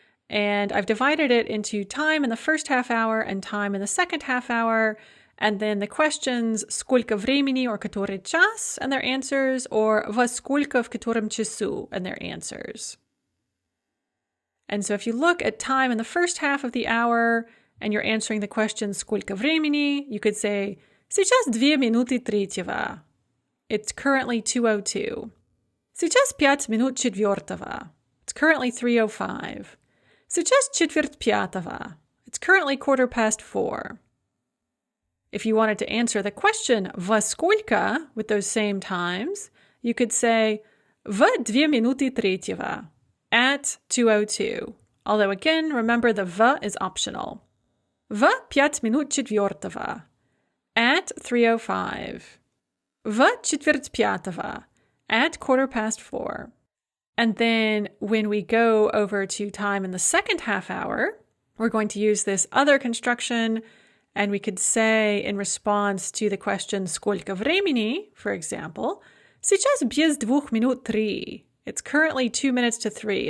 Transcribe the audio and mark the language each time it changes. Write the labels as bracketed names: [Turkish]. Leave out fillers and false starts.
[English] And I've divided it into time in the first half hour and time in the second half hour, and then the questions [Russian] сколько времени, [English] or [Russian] который час, [English] and their answers, or [Russian] во сколько в котором часу, [English] and their answers. And so if you look at time in the first half of the hour, and you're answering the question сколько времени, you could say [Russian] сейчас 2 минуты третьего. [English] It's currently 2:02. [Russian] Сейчас 5 минут четвертого. [English] It's currently 3:05. [Russian] Сейчас четверть пятого. [English] It's currently 4:15. If you wanted to answer the question [Russian] во сколько [English] with those same times, you could say [Russian] в 2 минуты третьего, [English] at 2:02. Although again, remember the v is optional. [Russian] В 5 минут четвертого, [English] at 3:05. [Russian] В четверть пятого, [English] at 4:15. And then when we go over to time in the second half hour, we're going to use this other construction, And we could say in response to the question [Russian] «Сколько времени?», [English] for example, [Russian] «Сейчас без 2:03». [English] It's currently 2 minutes to 3.